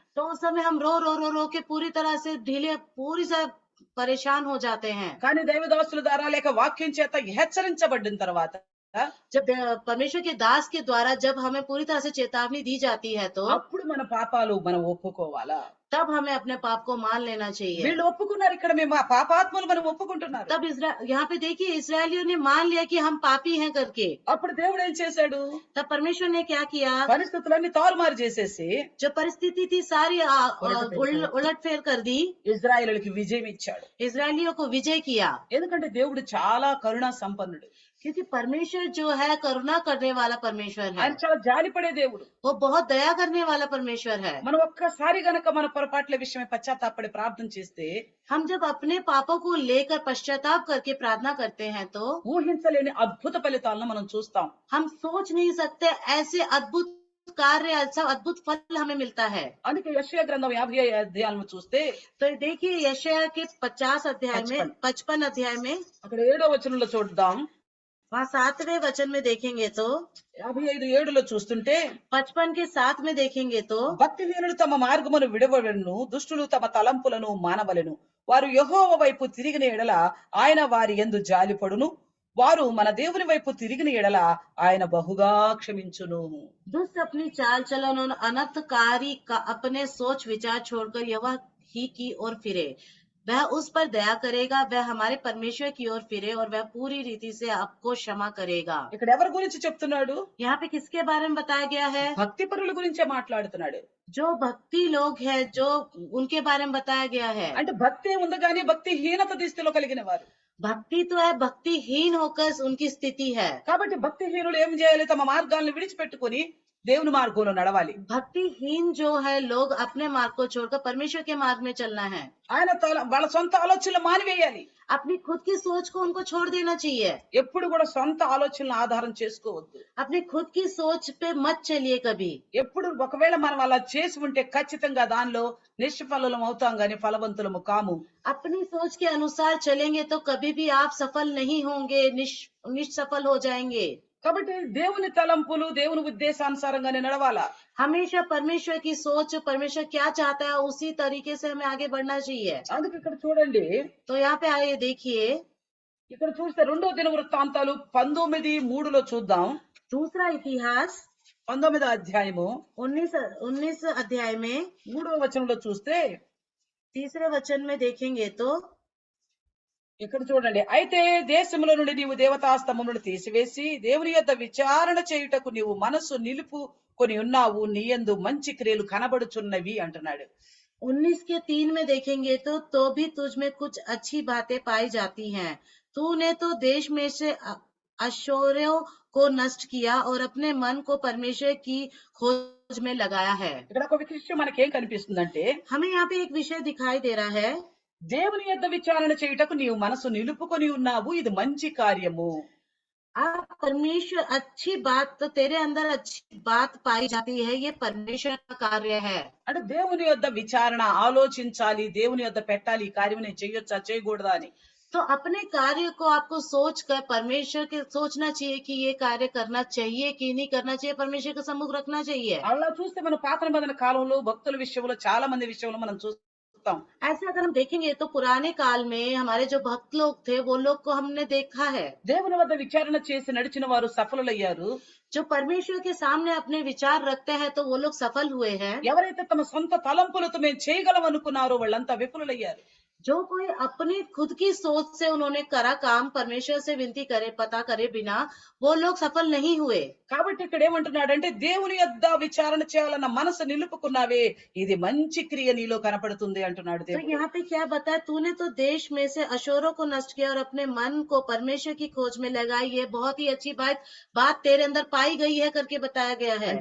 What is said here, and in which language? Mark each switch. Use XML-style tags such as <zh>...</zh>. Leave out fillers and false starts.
<hi>तो उस समय हम रो रो रो रो के पूरी तरह से ढीले, पूरी से परेशान हो जाते हैं।</hi> <te>కానీ దైవదాసుల ద్వారా లేక వాక్యం చేత హెచ్చరించబడిన తర్వాత</te> <hi>जब परमेश्वर के दास के द्वारा जब हमें पूरी तरह से चेतावनी दी जाती है तो</hi> <te>అప్పుడు మన పాపాలు మనం ఒప్పుకోవాలా.</te> <hi>तब हमें अपने पाप को मान लेना चाहिए।</hi> <te>వీళ్ళు ఒప్పుకున్నారు, ఇక్కడ మేము ఆ పాపాత్ములు మనం ఒప్పుకుంటున్నారు.</te> <hi>तब यहाँ पे देखिए इसराइलियों ने मान लिया कि हम पापी हैं करके।</hi> <te>అప్పుడు దేవుడు ఏం చేశాడు,</te> <hi>तब परमेश्वर ने क्या किया,</hi> <te>పరిస్థితులన్నీ తారుమారు చేసేసి</te> <hi>जो परिस्थिति थी सारी उलट फेर कर दी,</hi> <te>ఇజ్రాయేలులకి విజయం ఇచ్చాడు.</te> <hi>इसराइलियों को विजय किया।</hi> <te>ఎందుకంటే దేవుడు చాలా కరుణా సంపన్నుడు.</te> <hi>क्योंकि परमेश्वर जो है करुणा करने वाला परमेश्वर है,</hi> <te>ఆయన చాలా జాలిపడే దేవుడు.</te> <hi>वो बहुत दया करने वाला परमेश्वर है।</hi> <te>మనం ఒక్కసారి గనక మన పొరపాట్ల విషయమై పశ్చాత్తాపడి ప్రార్థన చేస్తే,</te> <hi>हम जब अपने पापों को लेकर पश्चाताप करके प्रार्थना करते हैं तो</hi> <te>ఊహించలేని అద్భుత ఫలితాలను మనం చూస్తాం.</te> <hi>हम सोच नहीं सकते ऐसे अद्भुत कार्य, ऐसा अद्भुत फल हमें मिलता है।</hi> <te>అందుకే యెషయా గ్రంథం 50 అధ్యాయాలను చూస్తే</te> <hi>तो देखिए यशायाह के 50 अध्याय में 55 अध्याय में</hi> <te>అక్కడ 7వ వచనంలో చూద్దాం.</te> <hi>वहाँ 7वें वचन में देखेंगे तो</hi> <te>55:7 చూస్తుంటే,</te> <hi>55 के 7 में देखेंगे तो</hi> <te>భక్తిహీనులు తమ మార్గమును విడవలను, దుష్టులు తమ తలంపులను మానవలెను. వారు యెహోవా వైపు తిరిగిన ఎడల ఆయన వారి యందు జాలిపడును. వారు మన దేవుని వైపు తిరిగిన ఎడల ఆయన బహుగా క్షమించును.</te> <hi>दुष्ट अपनी चाल चलन और अनर्थकारी का अपने सोच विचार छोड़कर यहोवा ही की ओर फिरे, वह उस पर दया करेगा, वह हमारे परमेश्वर की ओर फिरे और वह पूरी रीति से आपको क्षमा करेगा।</hi> <te>ఇక్కడ ఎవరి గురించి చెప్తున్నాడు,</te> <hi>यहाँ पे किसके बारे में बताया गया है,</hi> <te>భక్తి పరుల గురించే మాట్లాడుతున్నాడు.</te> <hi>जो भक्ति लोग हैं, जो उनके बारे में बताया गया है।</hi> <te>అంటే భక్తి ఉంది కానీ భక్తిహీనత దిశలో కలిగిన వారు.</te> <hi>भक्ति तो है, भक्तिहीन होकर उनकी स्थिति है।</hi> <te>కాబట్టి భక్తిహీనులు ఏం చేయాలి, తమ మార్గాలను విడిచిపెట్టుకొని దేవుని మార్గంలో నడవాలి.</te> <hi>भक्तिहीन जो है लोग अपने मार्ग को छोड़कर परमेश्वर के मार्ग में चलना है।</hi> <te>ఆయన వాళ్ళ సొంత ఆలోచనలు మానివేయాలి.</te> <hi>अपनी खुद की सोच को उनको छोड़ देना चाहिए।</hi> <te>ఎప్పుడు కూడా సొంత ఆలోచనలు ఆధారం చేసుకోవద్దు.</te> <hi>अपनी खुद की सोच पे मत चलिए कभी।</hi> <te>ఎప్పుడు ఒకవేళ మనం అలా చేసి ఉంటే ఖచ్చితంగా దానిలో నిష్ఫలం అవుతాం గాని ఫలవంతులము కాము.</te> <hi>अपनी सोच के अनुसार चलेंगे तो कभी भी आप सफल नहीं होंगे, निष्सफल हो जाएंगे।</hi> <te>కాబట్టి దేవుని తలంపులు దేవుని ఉద్దేశానుసారంగానే నడవాలా.</te> <hi>हमेशा परमेश्वर की सोच, परमेश्वर क्या चाहता है उसी तरीके से हमें आगे बढ़ना चाहिए।</hi> <te>అందుకు ఇక్కడ చూడండి,</te> <hi>तो यहाँ पे आइए देखिए,</hi> <te>ఇక్కడ చూస్తే 2వ దినవృత్తాంతాలు 19:3 చూద్దాం.</te> <hi>दूसरा इतिहास</hi> <te>19వ అధ్యాయము</te> <hi>19 अध्याय में</hi> <te>3వ వచనంలో చూస్తే</te> <hi>तीसरे वचन में देखेंगे तो</hi> <te>ఇక్కడ చూడండి, అయితే దేశంలో నుండి నీవు దేవతా స్తంభములను తీసివేసి దేవుని యొద్ద విచారణ చేయుటకు నీవు మనస్సు నిలుపుకొని ఉన్నావు, నీ యందు మంచి క్రియలు కనబడుచున్నవి అంటున్నాడు.</te> <hi>19 के 3 में देखेंगे तो भी तुझ में कुछ अच्छी बातें पाई जाती हैं। तूने तो देश में से अशोरों को नष्ट किया और अपने मन को परमेश्वर की खोज में लगाया है।</hi> <te>ఇక్కడ ఒక విషయం మనకేం కనిపిస్తుందంటే,</te> <hi>हमें यहाँ पे एक विषय दिखाई दे रहा है,</hi> <te>దేవుని యొద్ద విచారణ చేయుటకు నీవు మనసు నిలుపుకొని ఉన్నావు, ఇది మంచి కార్యము.</te> <hi>आप परमेश्वर अच्छी बात तो तेरे अंदर अच्छी बात पाई जाती है, ये परमेश्वर का कार्य है।</hi> <te>అంటే దేవుని యొద్ద విచారణ, ఆలోచించాలి, దేవుని యొద్ద పెట్టాలి, ఈ కార్యం నేను చేయొచ్చా చేయకూడదా అని.</te> <hi>तो अपने कार्य को आपको सोच कर परमेश्वर के सोचना चाहिए कि ये कार्य करना चाहिए कि नहीं करना चाहिए, परमेश्वर के सम्मुख रखना चाहिए।</hi> <te>అలా చూస్తే మన పాత నిబంధన కాలంలో భక్తుల విషయంలో చాలా మంది విషయంలో మనం చూస్తాం.</te> <hi>ऐसे अगर हम देखेंगे तो पुराने काल में हमारे जो भक्त लोग थे वो लोग को हमने देखा है,</hi> <te>దేవుని వద్ద విచారణ చేసి నడిచిన వారు సఫలులయ్యారు.</te> <hi>जो परमेश्वर के सामने अपने विचार रखते हैं तो वो लोग सफल हुए हैं।</hi> <te>ఎవరైతే తమ సొంత తలంపులతో మేము చేయగలం అనుకున్నారో వాళ్ళంతా విఫలులయ్యారు.</te> <hi>जो कोई अपनी खुद की सोच से उन्होंने करा काम परमेश्वर से विनती करे पता करे बिना, वो लोग सफल नहीं हुए।</hi> <te>కాబట్టి ఇక్కడ ఏమంటున్నాడంటే, దేవుని యొద్ద విచారణ చేయాలన్న మనసు నిలుపుకున్నావే, ఇది మంచి క్రియ నీలో కనపడుతుంది అంటున్నాడు</te> <hi>तो</hi> <te>దేవుడు.</te> <hi>यहाँ पे क्या बताया, तूने तो देश में से अशोरों को नष्ट किया और अपने मन को परमेश्वर की खोज में लगाई, ये बहुत ही अच्छी बात तेरे अंदर पाई गई है करके बताया गया है।</hi>